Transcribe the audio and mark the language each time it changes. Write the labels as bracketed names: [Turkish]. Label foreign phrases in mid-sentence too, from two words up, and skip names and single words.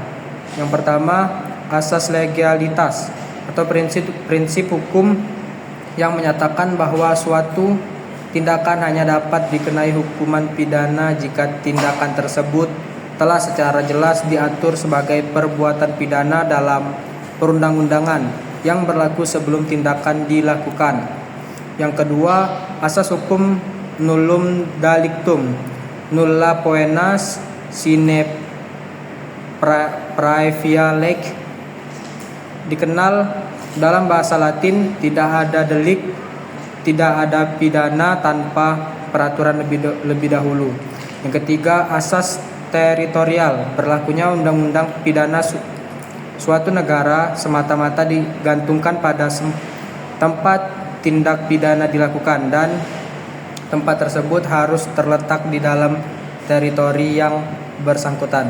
[Indonesian] Yang pertama, asas legalitas atau prinsip hukum yang menyatakan bahwa suatu tindakan hanya dapat dikenai hukuman pidana jika tindakan tersebut telah secara jelas diatur sebagai perbuatan pidana dalam perundang-undangan yang berlaku sebelum tindakan dilakukan. Yang kedua, asas hukum [Latin] nullum delictum, nulla poena sine praevia leg. [Indonesian] Dikenal dalam bahasa Latin, tidak ada delik, tidak ada pidana tanpa peraturan lebih dahulu. Yang ketiga, asas teritorial, berlakunya undang-undang pidana suatu negara semata-mata digantungkan pada tempat tindak pidana dilakukan dan tempat tersebut harus terletak di dalam teritori yang bersangkutan.